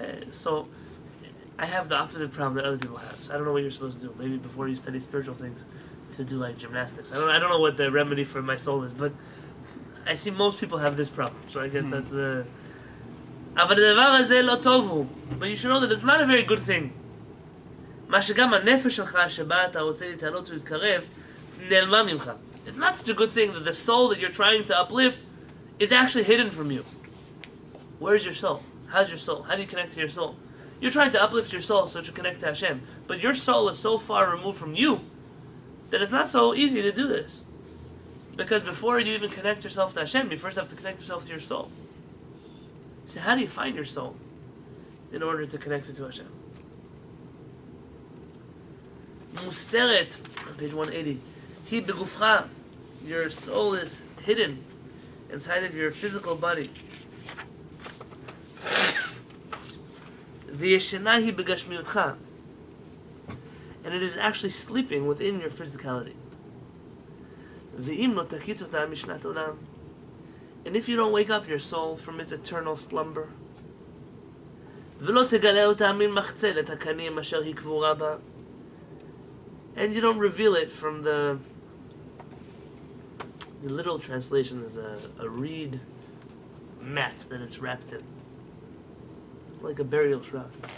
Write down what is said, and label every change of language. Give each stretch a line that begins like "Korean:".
English: So I have the opposite problem that other people have. So I don't know what you're supposed to do. Maybe before you study spiritual things, to do like gymnastics. I don't know what the remedy for my soul is, but I see most people have this problem. So I guess that's the...
Hebrew: אבל הדבר הזה לא טוב הוא.
English: But you should know that it's not a very good thing.
Hebrew: מה שגם הנפש שלך שבה אתה רוצה להתעלות ולהתקרב, נעלמה ממך.
English: It's not such a good thing that the soul that you're trying to uplift is actually hidden from you. Where's your soul? How's your soul? How do you connect to your soul? You're trying to uplift your soul so that you connect to Hashem. But your soul is so far removed from you that it's not so easy to do this. Because before you even connect yourself to Hashem, you first have to connect yourself to your soul. So how do you find your soul in order to connect it to Hashem? מוסתרת, on page 180.
Hebrew: He begufcha,
English: your soul is hidden inside of your physical body.
Hebrew: V'yeshena hi begashmiutcha,
English: and it is actually sleeping within your physicality.
Hebrew: V'im lo takit ota mishnat olam,
English: and if you don't wake up your soul from its eternal slumber,
Hebrew: ולא תגלה אותה מן מחצלת הקנים אשר היא קבורה בה.
English: And you don't reveal it from the literal translation is a reed mat that it's wrapped in. Like a burial shroud.